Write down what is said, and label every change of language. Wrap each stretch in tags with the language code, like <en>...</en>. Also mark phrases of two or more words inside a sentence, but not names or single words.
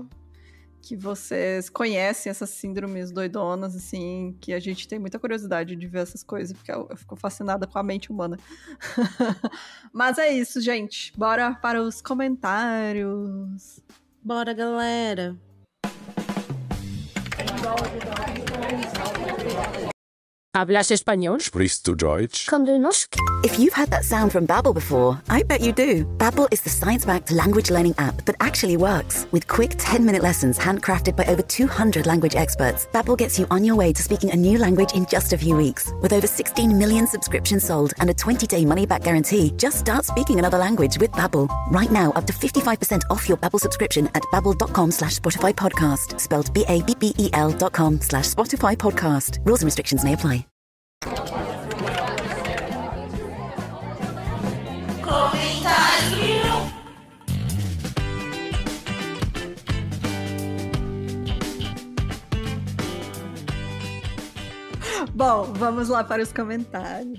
<pt>Que vocês conhecem essas síndromes doidonas, assim, que a gente tem muita curiosidade de ver essas coisas, porque eu fico fascinada com a mente humana. Mas é isso, gente. Bora para os comentários. Bora, galera.</pt> <es>¿Hablas español?</es> <de>Sprichst du Deutsch? Komm du noch?</de> <en>If you've heard that sound from Babbel before, I bet you do. Babbel is the science-backed language learning app that actually works. With quick 10-minute lessons handcrafted by over 200 language experts, Babbel gets you on your way to speaking a new language in just a few weeks. With over 16 million subscriptions sold and a 20-day money-back guarantee, just start speaking another language with Babbel. Right now, up to 55% off your Babbel subscription at babbel.com/Spotify podcast. Spelled BABBEL.com/Spotify podcast. Rules and restrictions may apply.</en> <pt>Bom, vamos lá para os comentários.</pt>